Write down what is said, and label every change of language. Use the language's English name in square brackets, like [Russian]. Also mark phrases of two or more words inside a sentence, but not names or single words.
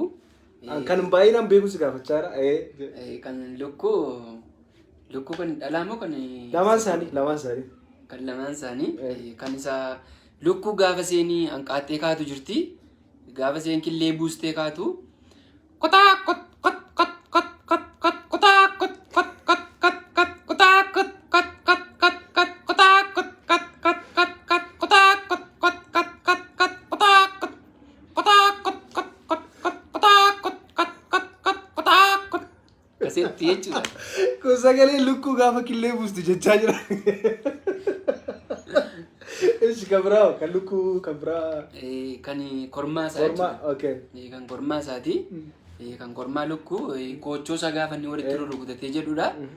[Oromo] Kan baay'inaan beeku si gaafachaa jira. Kan lukkuu kan dhalaa moo kan lamaan isaanii. Kan lamaan isaanii kan isa lukkuu gaafa seenii hanqaattee kaatu jirti. Gaafa seen killee buustee kaatu. Kotaa kot kot kot kot kot kot kotaa kot kot kot kot kot kotaa kot kot kot kot kot kotaa kot kot kot kot kot kotaa kot kot kot kot kot kotaa kot kotaa kot kot kot kot kotaa kot kot kot kot kotaa kot. Kasetti jechuudha. Kun sagalee lukkuu gaafa killee buustu jechaa jira. Eshi kan biraa kan lukkuu kan biraa. Kan kormaa isaa jechuudha. Okay. Kan kormaa isaati. Kan kormaa lukkuu koochoo isaa gaafa inni walitti rukutatee jedhudha.